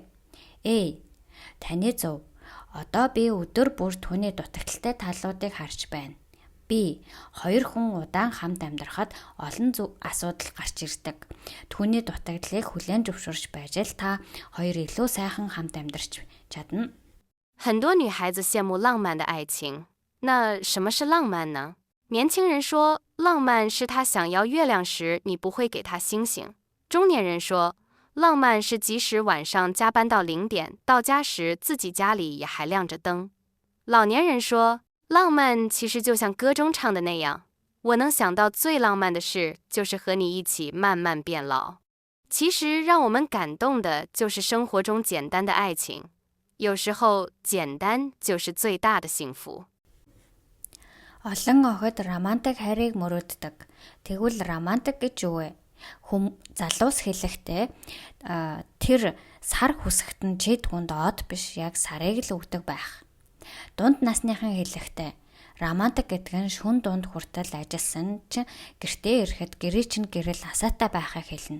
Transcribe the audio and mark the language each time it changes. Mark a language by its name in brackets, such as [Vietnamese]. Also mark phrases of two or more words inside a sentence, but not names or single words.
[Mongolian] A. Таны зөв. Одоо би өдөр бүр түүний дутагдaltaй талуудыг харж байна. B. Хоёр хүн удаан хамт амьдрахад олон асуудал гарч ирдэг. Түүний дутагдлыг хүлээн зөвшөөрч байж л та хоёр илүү сайхан хамт амьдарч чадна. [Chinese] 很多女孩子羡慕浪漫的爱情，那什么是浪漫呢？年轻人说，浪漫是他想要月亮时，你不会给他星星。中年人说，浪漫是即使晚上加班到0点，到家时自己家里也还亮着灯。老年人说，浪漫其实就像歌中唱的那样，我能想到最浪漫的事，就是和你一起慢慢变老。其实让我们感动的就是生活中简单的爱情，有时候简单就是最大的幸福。 [Mongolian] Олон охид романтик хайрыг мөрөөддөг. Тэгвэл романтик гэж юу вэ? Залуус хэлэхдээ тэр сар хүсэхт нь чи түнд од биш, яг сарыг л өгдөг байх. Дунд насныхан хэлэхдээ романтик гэдэг нь шүн дунд хүртэл ажилласан ч гэртээ ирэхэд гэрээ чинь гэрэл хасаатай байхыг хэлнэ.